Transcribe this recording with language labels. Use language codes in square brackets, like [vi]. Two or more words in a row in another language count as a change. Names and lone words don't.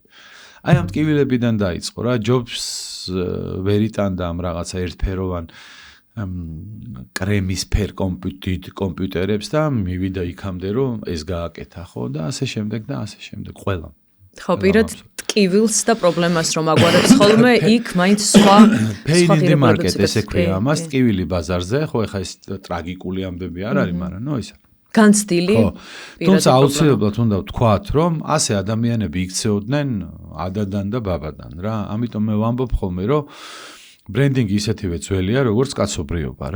[ka] აი ამ ტკივილებიდან დაიწყო რა, ჯობს ვერიტანდა ამ რაღაცა ერთფეროვან კრემის ფერ კომპიუტერებს და მივიდა იქამდე რომ ეს გააკეთა ხო და ასე შემდეგ ყველა. ხო, პირად ტკივილს და პრობლემას რომ აგვარებს ხოლმე, იქ მაინც სხვა [en] pain in the market [ka] ესე ქვია ამას, ტკივილი ბაზარზე, ხო ეხა ეს ტრაგიკული ამბები არ არის, მაგრამ ნო ისა განცდილი. თუმცა აუცილებლად უნდა ვთქვათ, რომ ასე ადამიანები იქცეოდნენ ადადან და ბაბადან რა. ამიტომ მე ვამბობ ხოლმე, რომ ბრენდინგი ისეთივე ძველია, როგორც კაცობრიობა რა.